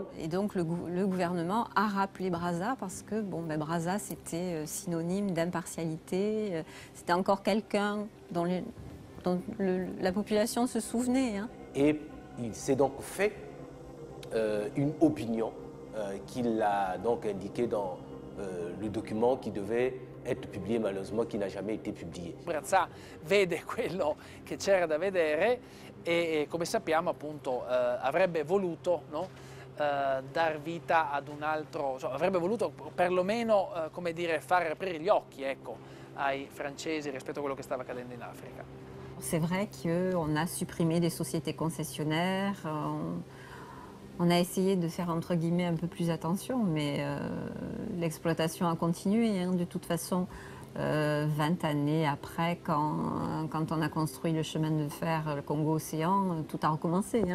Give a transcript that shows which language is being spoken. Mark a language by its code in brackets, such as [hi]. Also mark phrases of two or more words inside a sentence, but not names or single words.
[fr] Et donc le gouvernement a rappelé Brazza parce que Brazza c'était synonyme d'impartialité, c'était encore quelqu'un dont la population se souvenait. Hein. Et il s'est donc fait une opinion qu'il a donc indiquée dans le document qui devait être publié, malheureusement, qui n'a jamais été publié. [it] Brazza vede quello che c'era da vedere e come sappiamo appunto avrebbe voluto dar vita ad un altro, avrebbe voluto perlomeno come dire, far aprire gli occhi ai francesi rispetto a quello che stava accadendo in Africa. [fr] C'est vrai qu'on a supprimé des sociétés concessionnaires, on a essayé de faire entre guillemets un peu plus attention, mais l'exploitation a continué. Hein. De toute façon, 20 années après, quand on a construit le chemin de fer, le Congo-Océan, tout a recommencé.